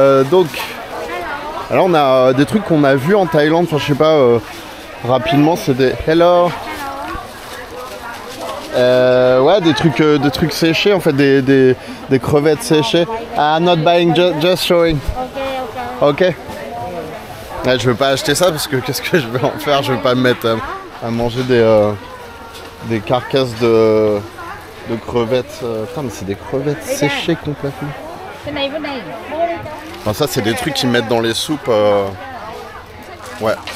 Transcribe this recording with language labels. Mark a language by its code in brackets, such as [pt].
[fr] Donc alors on a des trucs qu'on a vus en Thaïlande, enfin je sais pas. Rapidement, c'est des hello. Ouais, des trucs séchés en fait, des crevettes séchées. [en] I'm not buying, just showing. Ok. [fr] Ouais, je vais pas acheter ça parce que qu'est-ce que je vais en faire? Je vais pas me mettre à manger des carcasses de crevettes. Putain, mais c'est des crevettes séchées complètement. Enfin, ça, c'est des trucs qu'ils mettent dans les soupes. Ouais.